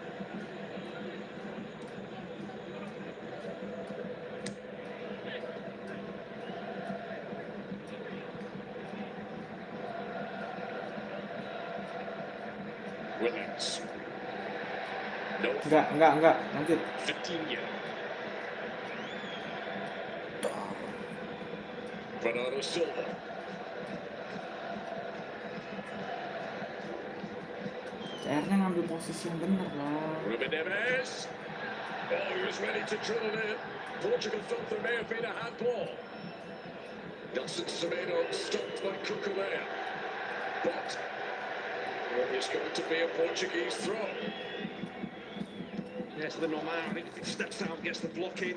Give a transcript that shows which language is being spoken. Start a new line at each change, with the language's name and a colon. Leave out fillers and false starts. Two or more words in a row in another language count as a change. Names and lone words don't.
English: Williams. No.
Indonesian: Enggak, lanjut. Vitinha. Bernardo Silva. CR-nya ngambil posisi yang benar lah.
English: Ruben Neves. Oh, he was ready to drill it in. Portugal felt there may have been a handball. Nelson Semedo stopped by Cucurella. But it's going to be a Portuguese throw. Yes, the Norman, I think if he steps out, gets the block in.